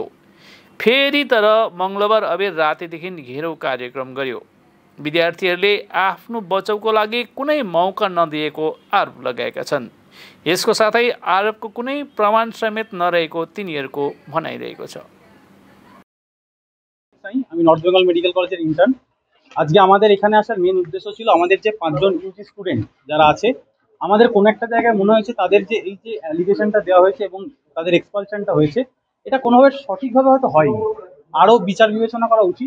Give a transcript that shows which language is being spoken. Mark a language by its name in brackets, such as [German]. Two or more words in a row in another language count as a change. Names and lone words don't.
[Nepali] फेरि तर मङ्गलबार अबेर रातिदेखि घेराउ कार्यक्रम गर्यो। विद्यार्थीहरूले आफ्नो बचाउको लागि कुनै मौका नदिएको आरोप लगाएका छन्। यसको साथै आरोपको कुनै प्रमाण समेत नरहेको तिनीहरूको भनाइरहेको छ। [Bangla] আমি নর্থ বেঙ্গল মেডিকেল কলেজের ইন্টার্ন। আজকে আমাদের এখানে আসার মেন উদ্দেশ্য ছিল, আমাদের যে 5 জন [English] UG student [Bangla] যারা আছে, আমাদের কোনো একটা জায়গায় মনে হয়েছে তাদের যে এই যে অ্যালিগেশনটা দেওয়া হয়েছে এবং তাদের এক্সপালশনটা হয়েছে, এটা কোনোভাবে সঠিকভাবে হয়তো হয়নি, আরও বিচার বিবেচনা করা উচিত।